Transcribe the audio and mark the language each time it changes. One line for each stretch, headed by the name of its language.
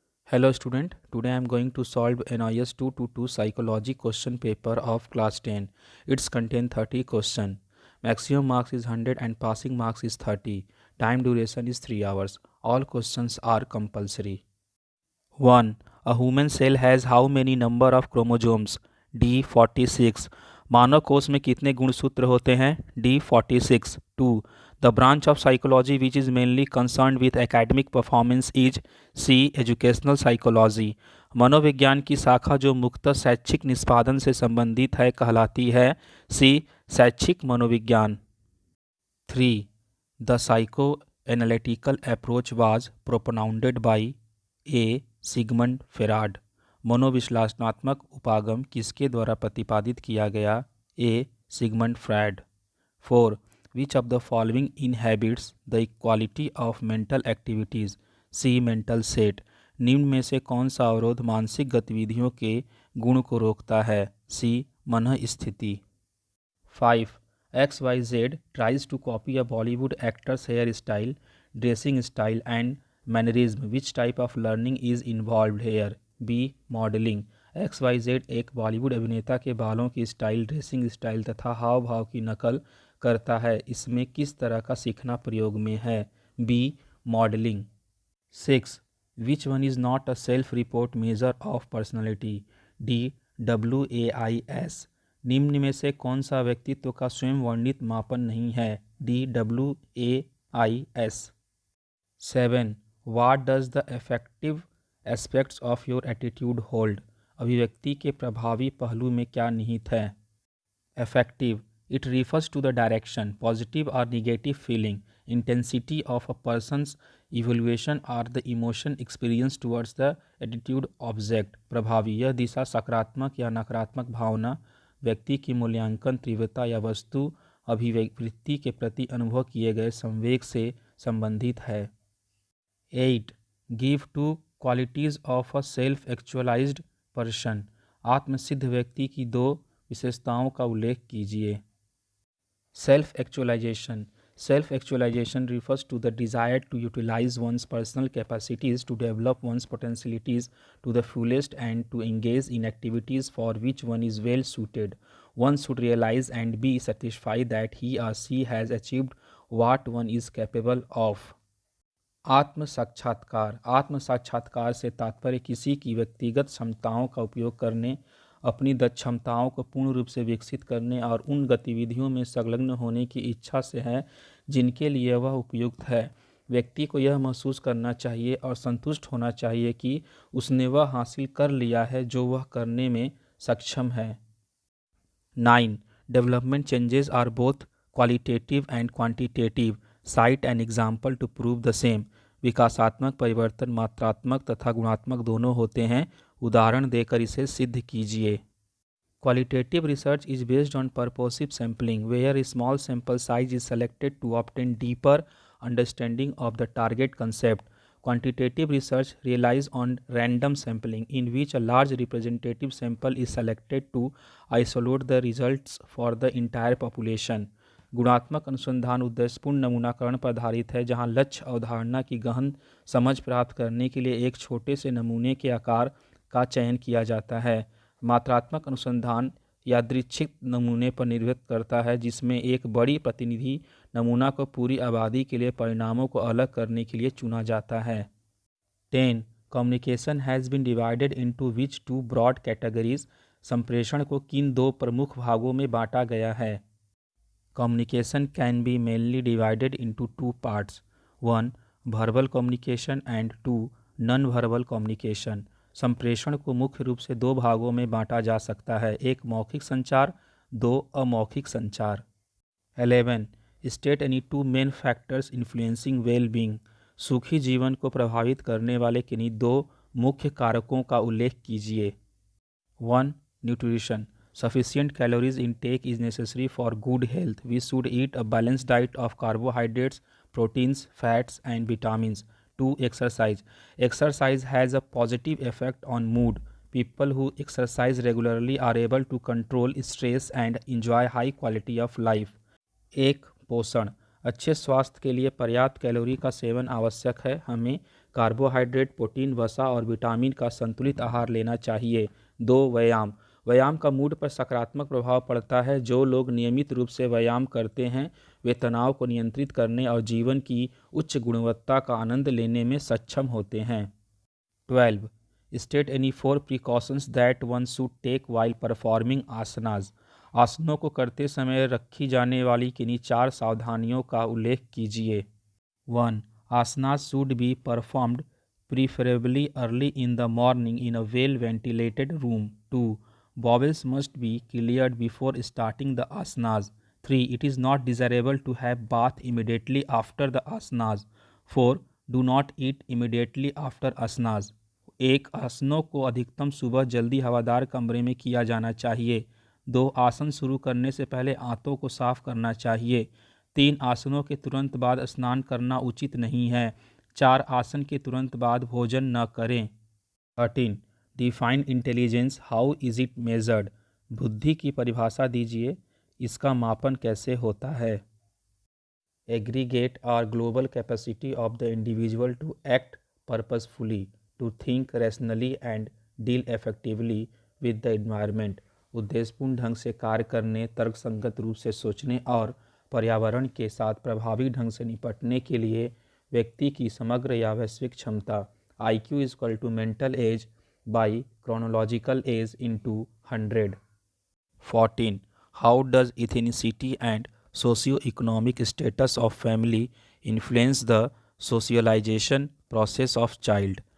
English: Hello student, today I am going to solve NIS 222 psychology question paper of class 10. It's contain 30 question. Maximum marks is 100 and passing marks is 30. Time duration is 3 hours. All questions are compulsory. 1. A human cell has how many number of chromosomes? D 46.
Hindi: मानव कोश में कितने गुणसूत्र होते हैं?
English: D 46. 2. The branch of psychology which is mainly concerned with academic performance is C. Educational psychology.
Hindi: मनोविज्ञान की शाखा जो मुख्यतः शैक्षिक निष्पादन से संबंधित है कहलाती है C. शैक्षिक मनोविज्ञान. 3.
English: The psychoanalytical approach was propounded by A.
Hindi: Sigmund farad. मनोविश्लेषणात्मक उपागम किसके द्वारा प्रतिपादित किया गया? ए. Sigmund Freud. 4.
English: Which of the following inhabits the equality of mental activities? C. Mental set.
Hindi: निम्न में से कौन सा अवरोध मानसिक गतिविधियों के गुण को रोकता है? सी. मन स्थिति. 5.
English: XYZ tries to copy a Bollywood actor's hairstyle, dressing style and mannerism. Which type of learning is involve here? B. Modelling.
Hindi: XYZ एक बॉलीवुड अभिनेता के बालों की स्टाइल, ड्रेसिंग स्टाइल तथा हाव भाव की नकल करता है. इसमें किस तरह का सीखना प्रयोग में है? B. Modelling. 6.
English: Which one is not a self report measure of personality? D. WAIS.
Hindi: निम्न में से कौन सा व्यक्तित्व का स्वयं वर्णित मापन नहीं है? D. WAIS. 7.
English: What does the effective aspects of your attitude hold?
Hindi: अभिव्यक्ति के प्रभावी पहलू में क्या निहित है?
English: Effective. It refers to the direction, positive or negative feeling, intensity of a person's evaluation or the emotion experienced towards the attitude object.
Hindi: प्रभावी. यह दिशा सकारात्मक या नकारात्मक भावना, व्यक्ति की मूल्यांकन तीव्रता या वस्तु अभिव्यक्ति के प्रति अनुभव किए गए संवेग से संबंधित है. 8.
English: Give two qualities of a self actualised person.
Hindi: आत्मसिद्ध व्यक्ति की 2 विशेषताओं का उल्लेख कीजिए.
English: Self actualisation. Self actualisation refers to the desire to utilize one's personal capacities to develop one's potentialities to the fullest and to engage in activities for which one is well suited. One should realize and be satisfied that he or she has achieved what one is capable of.
Hindi: आत्म साक्षात्कार. आत्म साक्षात्कार से तात्पर्य किसी की व्यक्तिगत क्षमताओं का उपयोग करने, अपनी दक्षताओं को पूर्ण रूप से विकसित करने और उन गतिविधियों में संलग्न होने की इच्छा से है जिनके लिए वह उपयुक्त है. व्यक्ति को यह महसूस करना चाहिए और संतुष्ट होना चाहिए कि उसने वह हासिल कर लिया है जो वह करने में सक्षम है. 9.
English: Development changes are both qualitative and quantitative. Cite an example to prove the same.
Hindi: विकासात्मक परिवर्तन मात्रात्मक तथा गुणात्मक दोनों होते हैं. उदाहरण देकर इसे सिद्ध कीजिए.
English: Qualitative research is based on purposive sampling where small sample size is selected to obtain deeper understanding of the target concept. Quantitative research relies on random sampling in which a large representative sample is selected to isolate the results for the entire population.
Hindi: गुणात्मक अनुसंधान उद्देश्यपूर्ण नमूनाकरण पर आधारित है जहां लक्ष्य अवधारणा की गहन समझ प्राप्त करने के लिए एक छोटे से नमूने के आकार का चयन किया जाता है. मात्रात्मक अनुसंधान यादृच्छिक नमूने पर निर्भर करता है जिसमें एक बड़ी प्रतिनिधि नमूना को पूरी आबादी के लिए परिणामों को अलग करने के लिए चुना जाता है. 10.
English: Communication has been divided into which 2 broad categories.
Hindi: संप्रेषण को किन 2 प्रमुख भागों में बांटा गया है?
English: Communication can be mainly divided into 2 parts. 1. Verbal communication and 2. Non-verbal communication.
Hindi: संप्रेषण को मुख्य रूप से 2 भागों में बांटा जा सकता है. 1 मौखिक संचार, 2 अमौखिक संचार. 11.
English: State any 2 main factors influencing well-being.
Hindi: सुखी जीवन को प्रभावित करने वाले किन्हीं 2 मुख्य कारकों का उल्लेख कीजिए.
English: 1. Nutrition. Sufficient calories intake is necessary for good health. We should eat a balanced diet of carbohydrates, proteins, fats, and vitamins. 2. Exercise. Exercise has a positive effect on mood. People who exercise regularly are able to control stress and enjoy high quality of life.
Hindi: 1. पोषण. अच्छे स्वास्थ्य के लिए पर्याप्त calorie का seven आवश्यक है. हमें कार्बोहाइड्रेट, प्रोटीन, वसा और विटामिन का संतुलित आहार लेना चाहिए। 2. व्यायाम। व्यायाम का मूड पर सकारात्मक प्रभाव पड़ता है। जो लोग नियमित रूप से व्यायाम करते हैं वे तनाव को नियंत्रित करने और जीवन की उच्च गुणवत्ता का आनंद लेने में सक्षम होते हैं। 12.
English: State any 4 precautions that one should take while performing asanas.
Hindi: आसनों को करते समय रखी जाने वाली किन्हीं 4 सावधानियों का उल्लेख कीजिए।
English: 1. Asanas should be performed preferably early in the morning in a well-ventilated room. 2. Bowels must be cleared before starting the asanas. 3. It is not desirable to have bath immediately after the asanas. 4. Do not eat immediately after asanas.
Hindi: एक, आसनों को अधिकतम सुबह जल्दी हवादार कमरे में किया जाना चाहिए। 2. आसन शुरू करने से पहले आंतों को साफ करना चाहिए। 3. आसनों के तुरंत बाद स्नान करना उचित नहीं है। 4. आसन के तुरंत बाद भोजन न करें। 13.
English: Define intelligence, how is it measured.
Hindi: बुद्धि की परिभाषा दीजिए, इसका मापन कैसे होता है।
English: Aggregate or global capacity of the individual to act purposefully, to think rationally and deal effectively with the environment.
Hindi: उद्देश्यपूर्ण ढंग से कार्य करने, तर्कसंगत रूप से सोचने और पर्यावरण के साथ प्रभावी ढंग से निपटने के लिए व्यक्ति की समग्र या वैश्विक क्षमता।
English: IQ = mental age by chronological age into 100. 14. How does ethnicity and socio-economic status of family influence the socialization process of child?